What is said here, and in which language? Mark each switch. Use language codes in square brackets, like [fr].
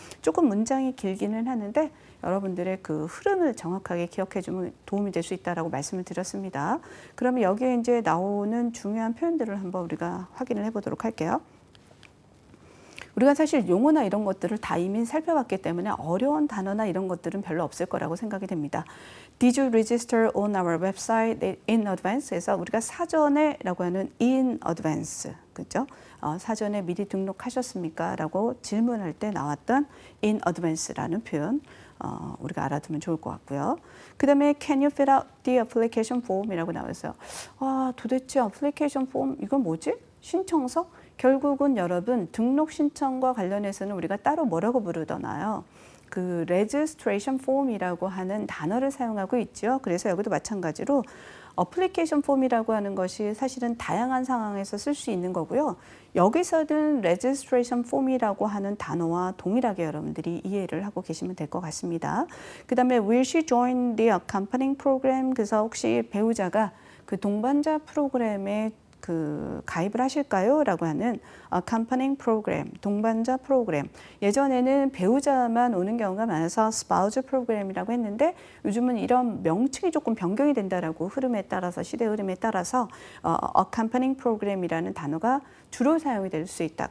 [ko] 조금 문장이 길기는 하는데 여러분들의 그 흐름을 정확하게 기억해주면 도움이 될 수 있다라고 말씀을 드렸습니다. 그러면 여기에 이제 나오는 중요한 표현들을 한번 우리가 확인을 해보도록 할게요. 우리가 사실 용어나 이런 것들을 다 이미 살펴봤기 때문에 어려운 단어나 이런 것들은 별로 없을 거라고 생각이 됩니다. [en] Did you register on our website in advance? [ko] 그래서 우리가 사전에라고 하는 [en] in advance, [ko] 그죠? 사전에 미리 등록하셨습니까? 라고 질문할 때 나왔던 [en] in advance [ko] 라는 표현 우리가 알아두면 좋을 것 같고요. 그 다음에 [en] can you fill out the application form이라고 나와있어요. [ko] 도대체 application form 이건 뭐지? 신청서? 결국은 여러분 등록 신청과 관련해서는 우리가 따로 뭐라고 부르더나요? 그 [en] registration form [ko] 이라고 하는 단어를 사용하고 있죠. 그래서 여기도 마찬가지로 어플리케이션 폼이라고 하는 것이 사실은 다양한 상황에서 쓸 수 있는 거고요. 여기서는 [en] registration form [ko] 이라고 하는 단어와 동일하게 여러분들이 이해를 하고 계시면 될 것 같습니다. 그 다음에 [en] will she join the accompanying program? [ko] 그래서 혹시 배우자가 그 동반자 프로그램에 그 가입을 하실까요? 라고 하는 [en] accompanying program, [ko] 동반자 프로그램. 예전에는 배우자만 오는 경우가 많아서 spouse 프로그램이라고 했는데 요즘은 이런 명칭이 조금 변경이 된다라고 흐름에 따라서 시대 흐름에 따라서 [en] accompanying program [ko] 이라는 단어가 주로 사용이 될 수 있다.